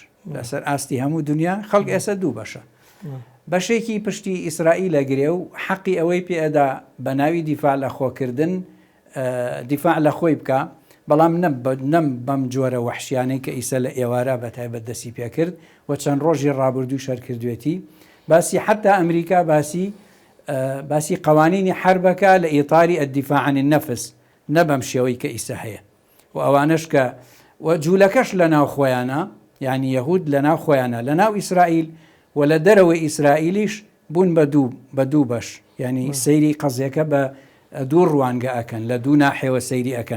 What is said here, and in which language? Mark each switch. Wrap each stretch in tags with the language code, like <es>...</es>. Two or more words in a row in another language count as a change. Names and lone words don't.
<ckb>لەسەر ئاستی هەموو دنیا خەڵک ئێستا دوو بەشە. بەشێکی پشتی ئیسرائیل ئەگرێ و حەقی ئەوەی پێئەدا بە ناوی دیفاع لە خۆکردن دیفاع لە خۆی بکە، بەڵام نەم بەم جۆرە وەحشیانەی کە ئیسە لە ئێوارە بە تایبەت دەستی پێ کرد و چەند ڕۆژی ڕابردوو شەرکردوێتی باسی حتا ئەمریکا باسی قوانینی حربەکە لە ئیطاری</ckb> <ar>الدفاع عن النفس</ar> <ckb>نە بەم شێوەی کە ئیسە هەیە و ئەوانش کە جوولەکەش لە ناو خۆیانە یعنی یەهود لە ناو خۆیانە لە ناو ئیسرائیل و لە دەرەوەی ئیسرائیلیش بوون بە دوو بەش یعنی سەیری قەزیەکە بە دوو ڕوانگە ئەکەن لە دوو ناحێوە سەیری ئەکەن.</ckb>